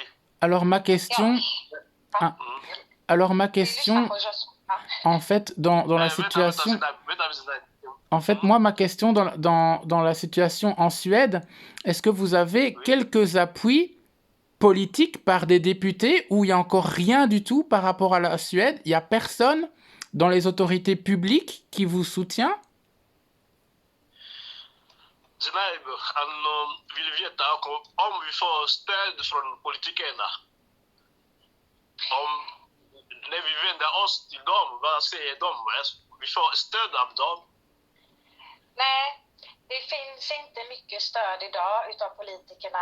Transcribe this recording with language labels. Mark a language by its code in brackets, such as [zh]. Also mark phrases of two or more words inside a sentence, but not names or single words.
[fr] Alors ma question, en fait, dans la situation, en fait, moi, ma question dans la situation en Suède, est-ce que vous avez quelques appuis politiques par des députés ou il n'y a encore rien du tout par rapport à la Suède? Il n'y a personne dans les autorités publiques qui vous soutient? [sv] Om vi får stöd från politikerna. När vi vänder oss till dem, vad säger de? Vi får stöd av dem. Nej, det finns inte mycket stöd idag utav politikerna.